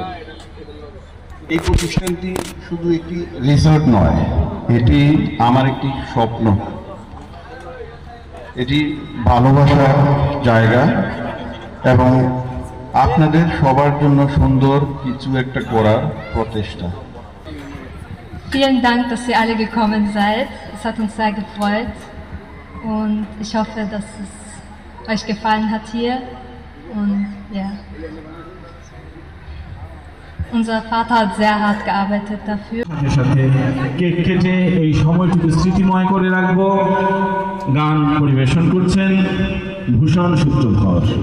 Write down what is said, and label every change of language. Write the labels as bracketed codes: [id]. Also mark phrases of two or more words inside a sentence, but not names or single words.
[bn] এই প্রতিষ্ঠানটি শুধু একটি রিসোর্ট নয়, এটি আমার একটি স্বপ্ন, এটি ভালোবাসার জায়গা এবং আপনাদের সবার জন্য সুন্দর কিছু একটা করার প্রচেষ্টা। [de] Vielen Dank, dass ihr alle gekommen seid. Es hat uns sehr gefreut und ich hoffe, dass es euch gefallen hat hier. Und ja, unser Vater hat sehr hart gearbeitet dafür. [bn] সাথে কেক কেটে এই সময়টুকু স্মৃতিময় করে রাখবো। গান পরিবেশন করছেন ভূষণ সূত্রধর।